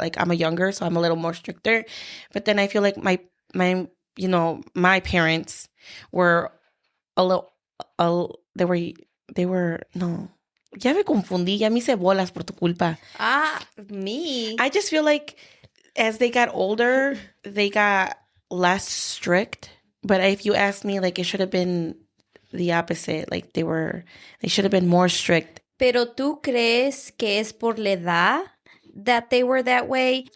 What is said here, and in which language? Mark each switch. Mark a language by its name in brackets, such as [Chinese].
[English] Like I'm a younger, so I'm a little more stricter. But then I feel like my parents were a little, they were no. [Spanish] Ya me confundí, ya me hice bolas por tu culpa. [English] Me. I just feel like as they got older, they got less strict. But if you ask me, like it should have been the opposite. Like they should have been more strict. [Spanish] Pero tú crees que es por la edad [English] that they were that way?